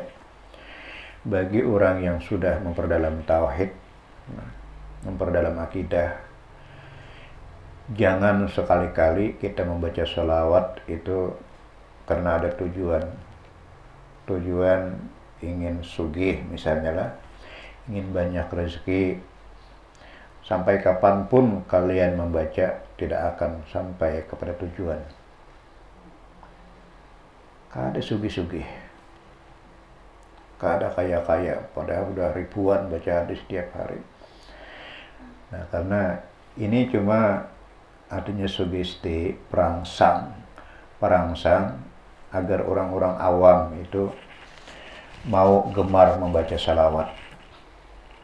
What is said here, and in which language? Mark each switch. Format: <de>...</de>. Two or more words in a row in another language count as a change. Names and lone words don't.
<id>Bagi orang yang sudah memperdalam tauhid, memperdalam akidah, jangan sekali-kali kita membaca sholawat itu karena ada tujuan ingin sugih misalnya lah, ingin banyak rezeki. Sampai kapanpun kalian membaca tidak akan sampai kepada tujuan.</id> <bjn>Kada sugih-sugih, kada kaya-kaya,</bjn> <id>padahal udah ribuan baca hadis setiap hari. Nah, karena ini cuma artinya sugesti, perangsang agar orang-orang awam itu mau gemar membaca salawat.</id>